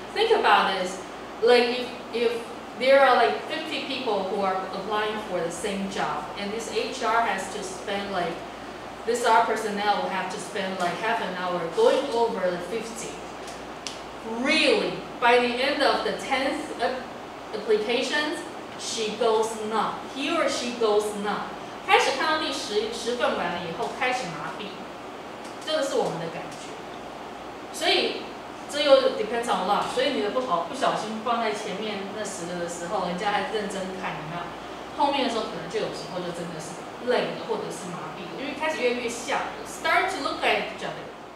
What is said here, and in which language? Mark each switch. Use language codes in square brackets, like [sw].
[en] Think about this, like if there are like 50 people who are applying for the same job, and this HR has to spend like, this our personnel will have to spend like half an hour going over the 50. Really, by the end of the 10th applications, she goes numb. He or she goes numb. [zh] 开始看到第10份完了以后，开始麻痹，这个是我们的感觉。所以这又 [en] depends on luck。 [zh] 所以你的不小心放在前面那10个的时候，人家还认真看，有没有？后面的时候可能就有时候就真的是累了，或者是麻痹了，因为开始越来越像 ， [en] start to look at each other。